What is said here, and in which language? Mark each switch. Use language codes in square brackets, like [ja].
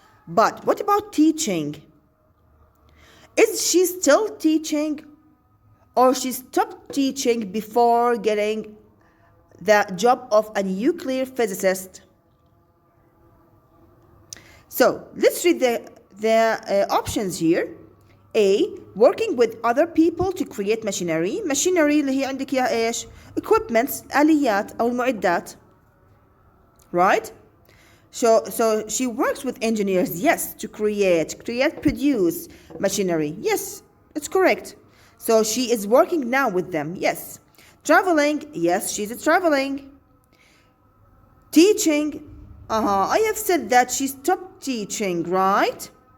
[en] But what about teaching? Is she still teaching, or she stopped teaching before getting the job of a nuclear physicist? So let's read the options here. A. Working with other people to create machinery. [ar] Machinery اللي هي عندك يا إيش؟ Equipments, آليات أو المعدات. [en] Right? So she works with engineers, yes, to create, produce machinery. Yes, it's correct. So she is working now with them, yes. Traveling, yes, she's traveling. Teaching, I have said that she stopped teaching, right?